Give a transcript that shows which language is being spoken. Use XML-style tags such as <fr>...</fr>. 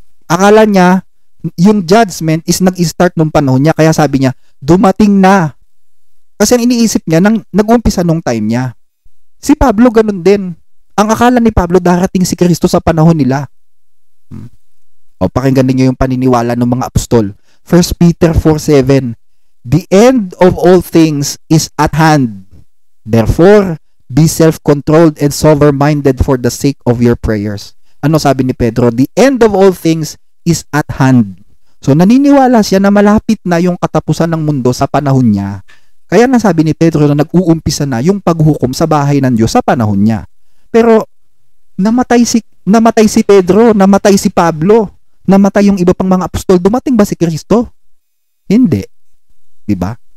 <tl>Akala niya, yung judgment is nag-start nung panahon niya, kaya sabi niya, dumating na. Kasi ang iniisip niya, nag-umpisa nung time niya. Si Pablo ganun din. Ang akala ni Pablo, darating si Kristo sa panahon nila. Pakinggan niyo yung paniniwala ng mga apostol.</tl> <en>1 Peter 4:7. The end of all things is at hand. Therefore, be self-controlled and sober-minded for the sake of your prayers.</en> <tl>Ano sabi ni Pedro?</tl> <en>The end of all things is at hand.</en> <tl>So, naniniwala siya na malapit na yung katapusan ng mundo sa panahon niya. Kaya nasabi ni Pedro na nag-uumpisa na yung paghukom sa bahay ng Diyos sa panahon niya. Pero, namatay si Pedro, namatay si Pablo, namatay yung iba pang mga apostol. Dumating ba si Kristo? Hindi. Diba?</tl>